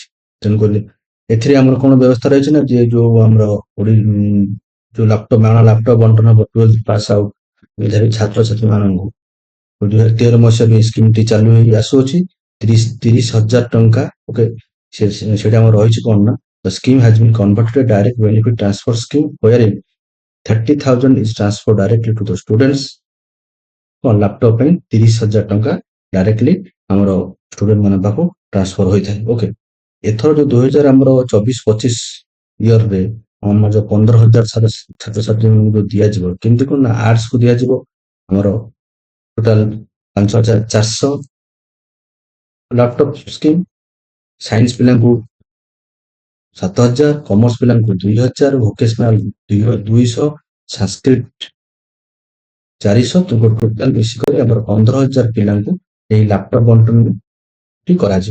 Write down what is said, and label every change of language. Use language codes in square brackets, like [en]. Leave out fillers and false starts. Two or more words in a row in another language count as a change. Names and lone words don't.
[or] ତେଣୁକରି ଏଥିରେ ଆମର କଣ ବ୍ୟବସ୍ଥା ରହିଛି ନା, ଯେ ଯୋଉ ଆମର ଯୋଉ ମାଗଣା ଲାପଟପ ବଣ୍ଟନ ହବ 12th [en] pass out [or] ମେଧାବୀ ଛାତ୍ରଛାତ୍ରୀମାନଙ୍କୁ 2013 ମସିହାରୁ ଏହି ସ୍କିମଟି ଚାଲୁ ହେଇ ଆସୁଅଛି। 30,000 ଟଙ୍କା। ଓକେ, ସେଟା ଆମର ରହିଛି କଣ ନା, [en] the scheme has been converted to a direct benefit transfer scheme wherein 30,000 is transferred directly to the students। [or] ଲାପଟପ ପାଇଁ 30,000 ଟଙ୍କା ଡାଇରେକ୍ଟଲି ଆମର ଷ୍ଟୁଡେଣ୍ଟ ମାନଙ୍କ ପାଖକୁ ଟ୍ରାନ୍ସଫର ହୋଇଥାଏ। ଓକେ, ଏଥର ଯୋଉ 2024-25 ଇୟରରେ ଆମର ଯୋଉ 15,000 ଛାତ୍ରଛାତ୍ରୀମାନଙ୍କୁ ଯୋଉ ଦିଆଯିବ, କେମିତି କଣ ନା, ଆର୍ଟସ କୁ ଦିଆଯିବ ଆମର [en] total 5,400 laptop scheme, [or] ସାଇନ୍ସ ପିଲାଙ୍କୁ 7,000, କମର୍ସ ପିଲାଙ୍କୁ 2,000, ଭୋକେଶନାଲ 200, ସାଂସ୍କ୍ରିଟ 400, ଟୋଟାଲ ମିଶିକରି ଆମର 15,000 ପିଲାଙ୍କୁ ଏହି ଲାପଟପ ବଣ୍ଟନଟି କରାଯିବ।